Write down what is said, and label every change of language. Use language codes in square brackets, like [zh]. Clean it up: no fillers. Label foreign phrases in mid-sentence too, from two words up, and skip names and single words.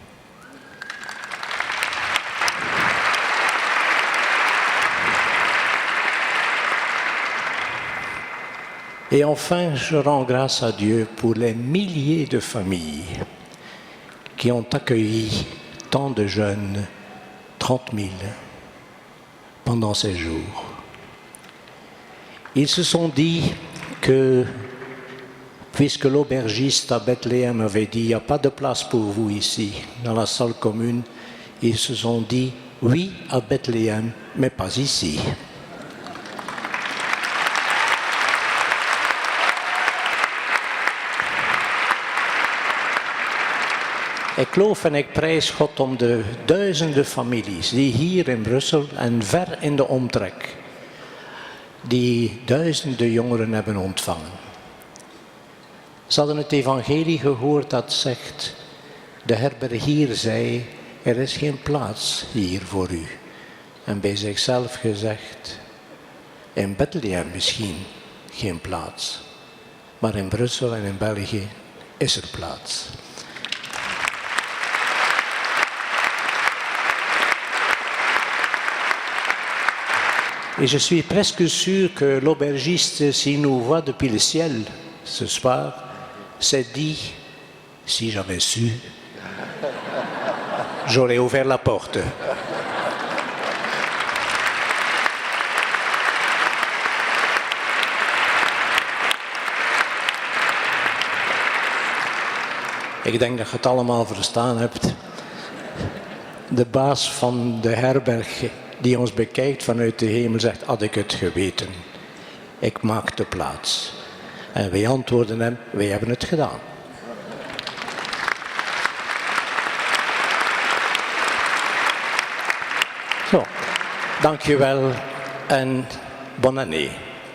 [fr] Et enfin, je rends grâce à Dieu pour les milliers de familles qui ont accueilli tant de jeunes, 30 000, pendant ces jours. Ils se sont dit que, puisque l'aubergiste à Bethléem avait dit « il n'y a pas de place pour vous ici, dans la salle commune », ils se sont dit « oui à Bethléem, mais pas ici ». [nl] Ik geloof en ik prijs God om de duizenden families die hier in Brussel en ver in de omtrek, die duizenden jongeren hebben ontvangen. Ze hadden het evangelie gehoord dat zegt, de herbergier zei, er is geen plaats hier voor u. En bij zichzelf gezegd, in Bethlehem misschien geen plaats, maar in Brussel en in België is er plaats. [fr] Et je suis presque sûr que l'aubergiste, s'il nous voit depuis le ciel ce soir, s'est dit, si j'avais su, j'aurais ouvert la porte. [nl] Ik denk dat je het allemaal verstaan hebt. De baas van de herberg die ons bekijkt vanuit de hemel zegt, had ik het geweten. Ik maak de plaats. En wij antwoorden hem, wij hebben het gedaan. Zo, dank je wel en [fr] bonne année.